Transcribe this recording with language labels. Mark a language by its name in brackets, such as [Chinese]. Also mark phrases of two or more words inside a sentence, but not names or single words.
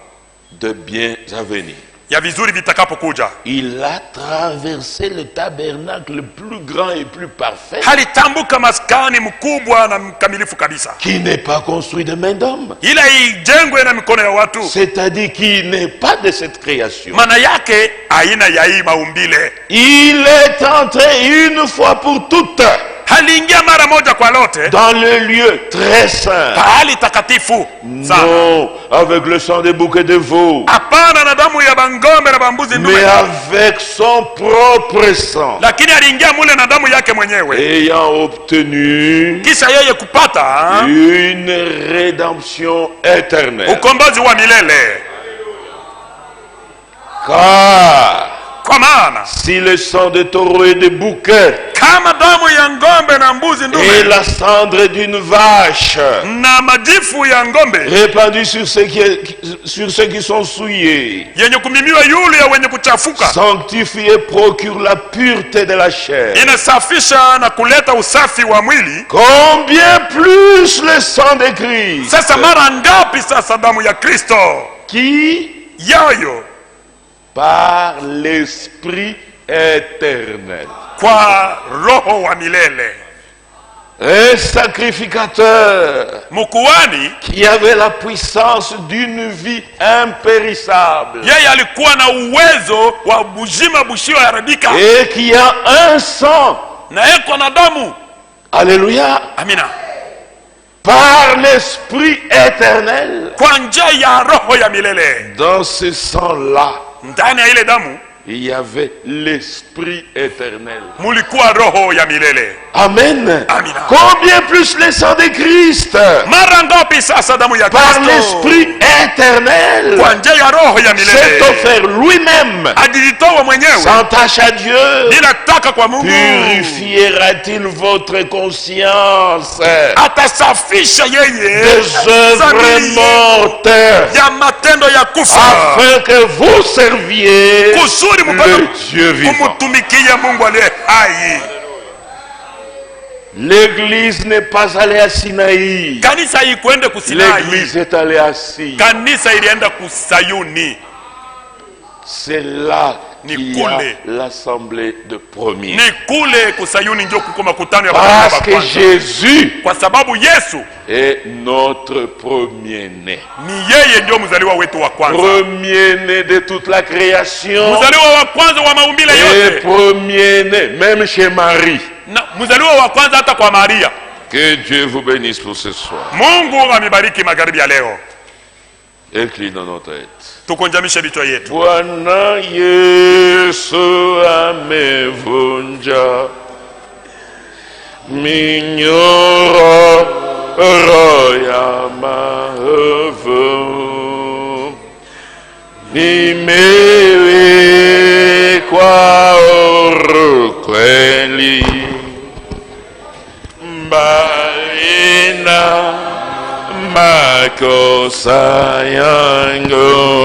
[French] de biens à venir. [Swahili] ya vizuri vitakapokuja. [French] Il a traversé le tabernacle le plus grand et plus parfait, [Swahili] Halitambuka maskani mkubwa na mkamilifu kabisa, [French] qui n'est pas construit de main d'homme, [Swahili] ila ijengwe na mikono ya watu, [French] c'est-à-dire qui n'est pas de cette création. [Swahili] maana yake aina ya hii maumbile. [French] Il est entré une fois pour toutes [Swahili] Haliingia mara moja kwa lote [French] dans le lieu très saint, [Swahili] pahali takatifu sana, [French] non avec le sang des boucs et des veaux, [Swahili] hapana na damu ya bangombe na bambuzi ndume, [French] mais avec son propre sang, [Swahili] lakini aliingia mule na damu yake mwenyewe, [French] ayant obtenu [Swahili] kisha yeye kupata [French] une rédemption éternelle. [Swahili] ukombozi wa milele. [French] Car [Swahili] Kwa maana [French] si le sang de taureau et de bouc [Swahili] kama damu ya ngombe na mbuzi [French] et [Swahili] ndume [French] la cendre d'une vache [Swahili] na majifu ya ngombe [French] répandue sur ceux qui sont souillés, [Swahili] yenye kumimiwa yule ya wenye kuchafuka, [French] sanctifie et procure la pureté de la chair, [Swahili] inasafisha na kuleta usafi wa mwili, [French] combien plus le sang de Christ, [Swahili] sasa mara ngapi sasa damu ya Kristo [French] qui [Swahili] yayo [French] par l'Esprit éternel, [Swahili] kwa roho wa milele, [French] un sacrificateur [Swahili] mkuhani [French] qui avait la puissance d'une vie impérissable [Swahili] yeye alikuwa na uwezo wa bujima bushio haribika, [French] et qui a un sang, [Swahili] na eko na damu. [French] alléluia, [Swahili] Amina. [French] par l'Esprit éternel. [Swahili] Kwa njia ya roho ya milele, [French] Dans ce sang-là, [Swahili] ndani ya ile damu [French] il y avait l'Esprit éternel. [Swahili] mulikuwa roho ya milele. [French] Amen. [Swahili] Amina. [French] Combien plus le sang de Christ, [Swahili] Mara ngapi sasa damu ya [French] par [Swahili] Kristo [French] l'Esprit éternel, [Swahili] kwa njia ya roho ya [French] s'est [Swahili] milele [French] offert lui-même [Swahili] ajitoa mwenyewe [French] sans tâche à Dieu. [Swahili] bila taka kwa Mungu, [French] Purifiera-t-il votre conscience [Swahili] atasafisha yeye [French] des œuvres [Swahili] dhamiri [French] mortes [Swahili] ya matendo ya kufa, [French] afin que vous serviez [Swahili] kusudi [French] le [Swahili] mpate [French] Dieu vivant. [Swahili] kumtumikia Mungu aliye hai. [French] L'église n'est pas allée à Sinaï. [Swahili] Kanisa ikwende kusinai, [French] L'église est allée à Sion. [Swahili] kanisa ilienda kusayuni. [French] C'est là [Swahili] Ni [French] qu'il y a [Swahili] kule. [French] l'assemblée de premiers. [Swahili] Ni kule kusayuni ndio kuko makutano ya [French] Parce [Swahili] baba [French] que [Swahili] kwanza. [French] Jésus [Swahili] Kwa sababu Yesu [French] est notre premier-né. [Swahili] ni yeye ndio mzaliwa wetu wa kwanza, [French] Premier-né de toute la création. [Swahili] mzaliwa wa kwanza wa maumbile [French] Et [Swahili] yote, [French] premier-né, même chez Marie. [Swahili] na mzaliwa wa kwanza hata kwa Maria. [French] Que Dieu vous bénisse pour ce soir. [Swahili] Mungu amebariki magharibi ya leo. [French] Inclinons nos têtes. [Swahili] Tukunjamishe vichwa yetu. Bwana Yesu amevunja minyororo ya maovu, nimewekwa huru kweli, mbali na makosa yangu.